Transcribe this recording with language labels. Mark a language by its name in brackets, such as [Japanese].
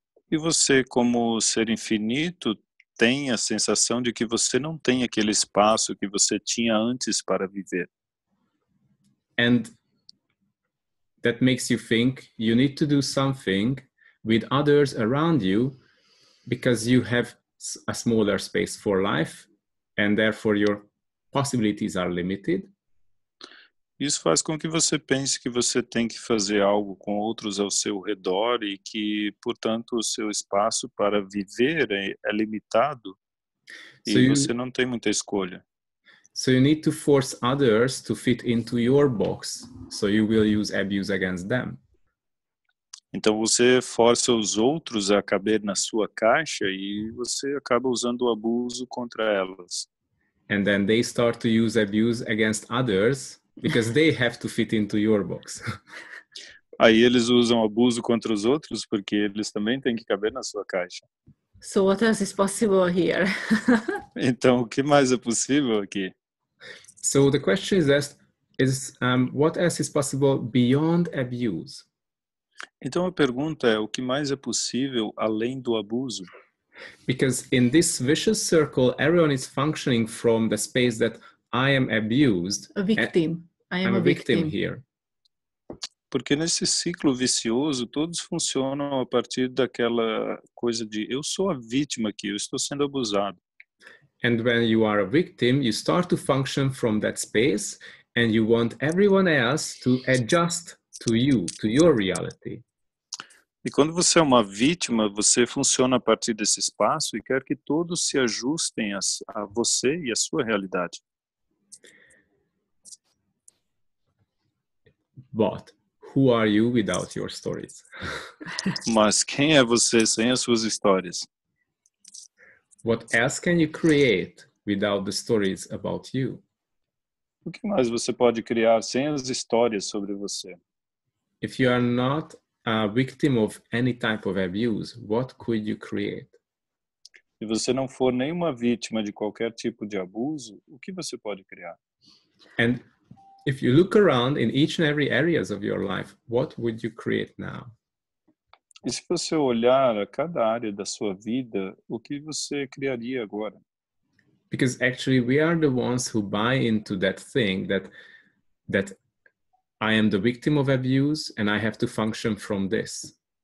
[Portuguese] E você, como ser infinito, tem a sensação de que você não tem aquele espaço que você tinha antes para viver. [English] And that makes you think you need to do something with others around you because you have a smaller space for life and therefore your possibilities are limited. [Portuguese] Isso faz com que você pense que você tem que fazer algo com outros ao seu redor e que, portanto, o seu espaço para viver é limitado e você não tem muita escolha. [English] So you need to force others to fit into your box, so you will use abuse against them. [Portuguese] Então você força os outros a caber na sua caixa e você acaba usando o abuso contra elas. [English] And then they start to use abuse against others because they have to fit into your box. [Portuguese] Aí eles usam abuso contra os outros porque eles também têm que caber na sua caixa. [English] So what else is possible here? [Portuguese] Então, o que mais é possível aqui? [English] So the question is what else is possible beyond abuse? [Portuguese] Então a pergunta é, o que mais é possível além do abuso? [English] Because in this vicious circle, everyone is functioning from the space that I am abused. A victim. I am I'm a victim here. [Portuguese] Porque nesse ciclo vicioso, todos funcionam a partir daquela coisa de eu sou a vítima aqui, eu estou sendo abusado. [English] And when you are a victim, you start to function from that space and you want everyone else to adjust to you, to your reality. [Portuguese] E quando você é uma vítima, você funciona a partir desse espaço e quer que todos se ajustem a você e a sua realidade. [English] But who are you without your stories? [Portuguese] Mas quem é você sem as suas histórias? [English] What else can you create without the stories about you? [Portuguese] O que mais você pode criar sem as histórias sobre você? [English] If you are not a victim of any type of abuse, what could you create? [Portuguese] Se você não for nenhuma vítima de qualquer tipo de abuso, o que você pode criar? [English] And if you look around in each and every areas of your life, what would you create now? [Portuguese] E se você olhar a cada área da sua vida, o que você criaria agora? [English] Because actually we are the ones who buy into that thing that I am the victim of abuse and I have to function from this.